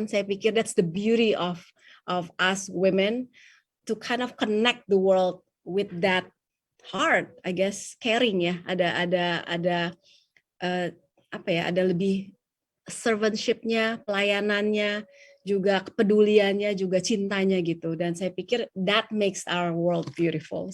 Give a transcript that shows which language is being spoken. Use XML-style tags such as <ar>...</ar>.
<id>Saya pikir</id> <en>that's the beauty of us women to kind of connect the world with that heart, I guess, caring ya.</en> <id>Ada ada lebih servantship-nya, pelayanannya, juga kepeduliannya, juga cintanya gitu. Dan saya pikir</id> <en>that makes our world beautiful.</en>